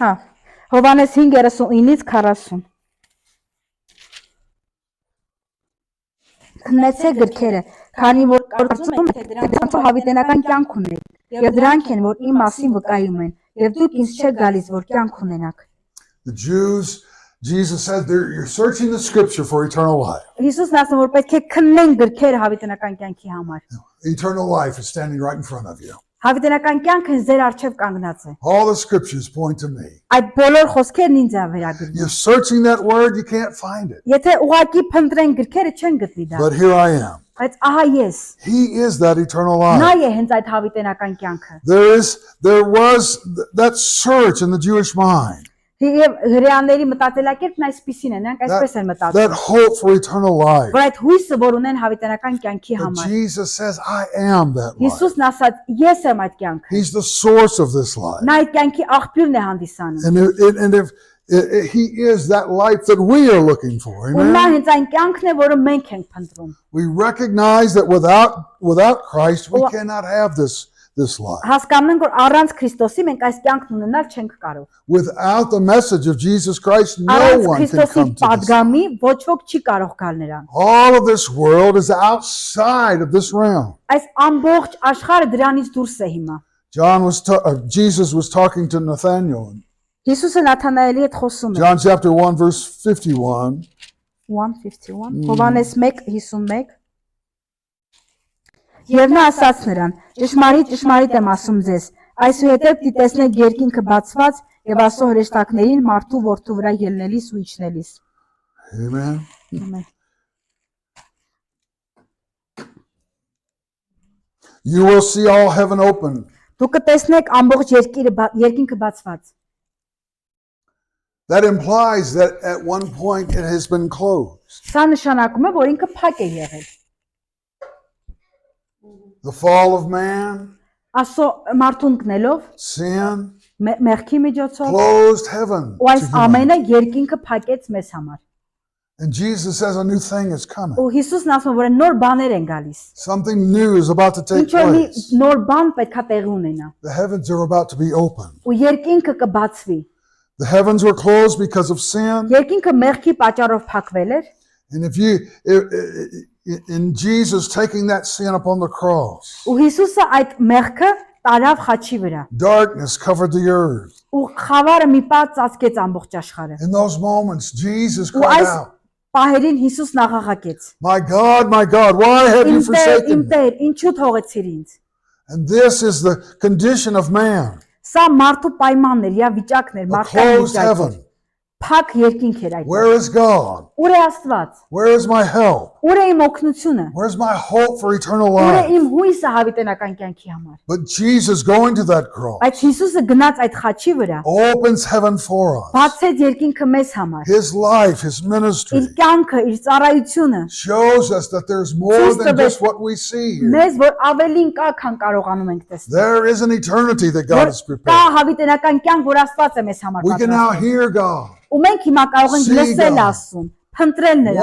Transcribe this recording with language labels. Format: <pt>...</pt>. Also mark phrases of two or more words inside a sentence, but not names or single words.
<hy>Հա։ Հովհաննես 5:39-ից 40։ Քննեցեք գրքերը, քանի որ կարծում եք, թե դրանցով հավիտենական կյանք ունեք, եւ դրանք են, որ իմ մասին վկայում են, եւ դուք ինձ չեք գալիս, որ կյանք ունենաք։</hy> <en>The Jews, Jesus said, you're searching the scripture for eternal life.</en> <hy>Հիսուսն ասում որ պետք է քննեն գրքերը հավիտենական կյանքի համար։</hy> <en>Eternal life is standing right in front of you.</en> <hy>Հավիտենական կյանքը ձեր առջև կանգնած է։</hy> <en>All the scriptures point to me.</en> <hy>Այդ բոլոր խոսքերն ինձ է վերագրվում։</hy> <en>You're searching that word, you can't find it.</en> <hy>Եթե ուղակի փնտրեն գրքերը չեն գտնի դա։</hy> <en>But here I am.</en> <hy>Բայց ահա ես։</hy> <en>He is that eternal</en> <hy>Նա</hy> <en>life.</en> <hy>է հենց այդ հավիտենական կյանքը։</hy> <en>There was that search in the Jewish mind.</en> <hy>Եվ հрьяաների մտածելակերպն այսպեսին է, նրանք այսպես են</hy> <en>That</en> <hy>մտածում։</hy> <en>hope for eternal life.</en> <hy>Որ այդ հույսը, որ ունեն հավիտենական կյանքի</hy> <en>But</en> <hy>համար։</hy> <en>Jesus says, I am that life.</en> <hy>Հիսուսն ասաց, ես եմ այդ կյանքը։</hy> <en>He's the source of this life.</en> <hy>Նա այդ կյանքի աղբյուրն է hանդիսանում։</hy> <en>And if He is that life that we are looking for,</en> <hy>Ու նա</hy> <en>amen?</en> <hy>հենց այն կյանքն է, որը մենք ենք փնտրում։</hy> <en>We recognize that without Christ, we cannot have this life.</en> <hy>Հասկանում ենք, որ առանց Քրիստոսի մենք այս կյանքն ունենալ չենք կարող։</hy> <en>Without the message of Jesus Christ, no</en> <hy>Առանց</hy> <en>one can</en> <hy>Քրիստոսի</hy> <en>come to this.</en> <hy>падգամի ոչ ոք չի կարող գալ նրան։</hy> <en>All of this world is outside of this realm.</en> <hy>Այս ամբողջ աշխարհը դրանից դուրս է հիմա։</hy> <en>Jesus was talking to Nathanael.</en> <hy>Հիսուսը Նաթանայելի հետ խոսում է։</hy> <en>John chapter 1 verse 51.</en> <hy>151 Հովհաննես 1:51 Եվ նա ասաց նրան. Ճշմարիտ, ճշմարիտ եմ ասում ձեզ, այսուհետև դիտեսնեք երկինքը բացված եւ Աստծո հրեշտակներին մարդու որդու վրա ելնելիս ու իջնելիս։</hy> <en>Amen.</en> <hy>Ամեն։</hy> <en>You will see all heaven open.</en> <hy>Դուք կտեսնեք ամբողջ երկինքը բացված։</hy> <en>That implies that at one point it has been closed.</en> <hy>Սա նշանակում է, որ ինքը փակ է եղել։</hy> <en>The fall of man,</en> <hy>Աստծո մարդուն կնելով,</hy> <en>sin,</en> <hy>մեղքի միջոցով,</hy> <en>closed heaven.</en> <hy>ու այս ամենը երկինքը փակեց մեզ համար։</hy> <en>And Jesus says a new thing is coming.</en> <hy>Ու Հիսուսն ասում է, որ նոր բաներ են գալիս։</hy> <en>Something new is about to take</en> <hy>Ինչ-որ մի</hy> <en>place.</en> <hy>նոր բան պետքա տեղի ունենա։</hy> <en>The heavens are about to be opened.</en> <hy>Ու երկինքը կբացվի։</hy> <en>The heavens were closed because of sin.</en> <hy>Երկինքը մեղքի պատճառով փակվել էր,</hy> <en>And in Jesus taking that sin upon the cross,</en> <hy>ու Հիսուսը այդ մեղքը տարավ խաչի վրա։</hy> <en>darkness covered the earth.</en> <hy>Ու խավարը մի պահ ծածկեց ամբողջ աշխարհը։</hy> <en>In those moments, Jesus</en> <hy>Ու</hy> <en>cried</en> <hy>այս</hy> <en>out,</en> <hy>պահերին Հիսուսն աղաղակեց.</hy> <en>my God, why have you</en> <hy>Իմ Տեր,</hy> <en>forsaken</en> <hy>իմ</hy> <en>me?</en> <hy>Տեր, ինչու թողեցիր ինձ։</hy> <en>And this is the condition of man,</en> <hy>Սա մարդու պայմանն էր, या վիճակն էր,</hy> <en>a</en> <hy>մարդկային</hy> <en>closed</en> <hy>վիճակ էր։</hy> <en>heaven.</en> <hy>Փակ երկինք էր այդ։</hy> <en>Where is God?</en> <hy>Ուր է Աստված։</hy> <en>Where is my help?</en> <hy>Ուր է իմ օգնությունը։</hy> <en>Where's my hope for eternal</en> <hy>Ուր է</hy> <en>life?</en> <hy>իմ հույսը հավիտենական կյանքի համար։</hy> <en>But Jesus going to that cross</en> <hy>Բայց Հիսուսը գնաց այդ խաչի վրա,</hy> <en>opens heaven for us.</en> <hy>բացեց երկինքը մեզ համար։</hy> <en>His life, his ministry</en> <hy>Իր կյանքը, իր ծառայությունը</hy> <en>shows us that there's more than just what we see here.</en> <hy>մեզ որ ավելին կա, քան կարողանում ենք տեսնել։</hy> <en>There is an eternity that God has</en> <hy>Կա</hy> <en>prepared.</en> <hy>հավիտենական կյանք, որ Աստված է մեզ համար</hy> <en>We can now</en> <hy>պատրաստել։</hy> <en>hear God,</en> <hy>Ու մենք հիմա կարող ենք</hy> <en>See</en> <hy>լսել</hy> <en>God.</en> <hy>Աստծուն, փնտրել նրան,</hy>